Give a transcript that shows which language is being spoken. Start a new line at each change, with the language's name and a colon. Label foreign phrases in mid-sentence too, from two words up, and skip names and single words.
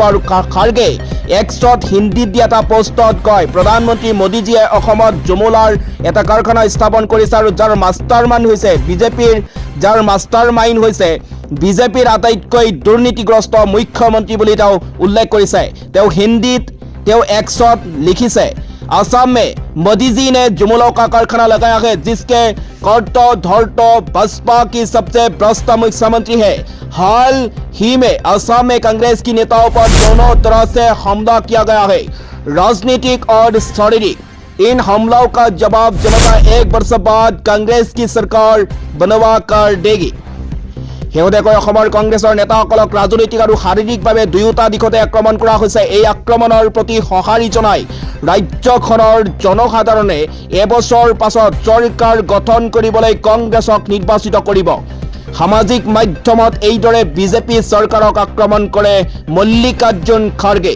Assamese: আৰু খাৰ্গে এক্সত হিন্দীত দিয়া এটা পোষ্টত কয়, প্ৰধানমন্ত্ৰী মোদীজীয়ে অসমত জমলাৰ এটা কাৰখানা স্থাপন কৰিছে আৰু যাৰ মাষ্টাৰ মাইণ্ড হৈছে বিজেপিৰ আটাইতকৈ দুৰ্নীতিগ্ৰস্ত মুখ্যমন্ত্ৰী বুলি তেওঁ উল্লেখ কৰিছে। তেওঁ এক্সত লিখিছে,
Hindi: असम में मोदी जी ने जुमलों का कारखाना लगाया है, जिसके कर्तो धर्तो बसपा की सबसे भ्रष्ट मुख्यमंत्री है। हाल ही में असम में कांग्रेस की नेताओं पर दोनों तरह से हमला किया गया है, राजनीतिक और शारीरिक। इन हमलों का जवाब जनता 1 वर्ष बाद कांग्रेस की सरकार बनवा कर देगी।
Assamese: শেহতীয়াকৈ অসমৰ কংগ্ৰেছৰ নেতাসকলক ৰাজনৈতিক আৰু শাৰীৰিকভাৱে দুয়োটা দিশতে আক্ৰমণ কৰা হৈছে। এই আক্ৰমণৰ প্ৰতি সঁহাৰি জনাই ৰাজ্যখনৰ জনসাধাৰণে এবছৰ পাছত চৰকাৰ গঠন কৰিবলৈ কংগ্ৰেছক নিৰ্বাচিত কৰিব। সামাজিক মাধ্যমত এইদৰে বিজেপি চৰকাৰক আক্ৰমণ কৰে মল্লিকাৰ্জুন খাৰ্গে।